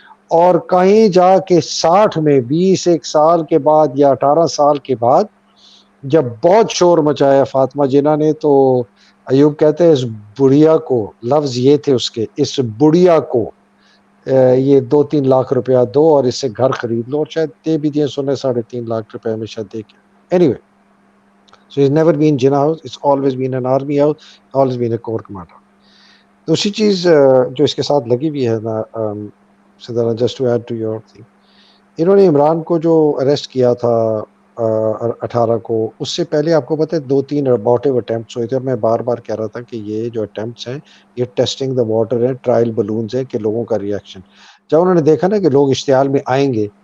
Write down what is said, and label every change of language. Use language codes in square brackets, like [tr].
[ur] اور کہیں جا کے 60 میں 21 سال کے بعد یا 18 سال کے بعد جب بہت شور مچایا فاطمہ جناح نے، تو ایوب کہتے ہیں اس بڑھیا کو، لفظ یہ تھے اس کے، اس بڑھیا کو یہ 2-3 لاکھ روپیہ دو اور اس سے گھر خرید لو، اور شاید دے بھی دیے، 3.5 لاکھ روپے میں شاید دے کے. Any way, [en] so it's never been Jinnah House, it's always been an army house, always been a corps commander. [ur] دوسری چیز جو اس کے ساتھ لگی ہوئی ہے نا سدھارا، [en] just to add to your thing, [ur] انہوں نے عمران کو جو اریسٹ کیا تھا 18 کو، اس سے پہلے آپ کو پتہ ہے 2-3 ابارٹیو اٹیمپٹس ہوئے تھے. اور میں بار بار کہہ رہا تھا کہ یہ جو اٹیمپٹس ہیں یہ [en] testing the water [ur] ہیں، ٹرائل بلونز ہیں کہ لوگوں کا ریئیکشن. جب انہوں نے دیکھا نا کہ لوگ اشتعال میں آئیں گے،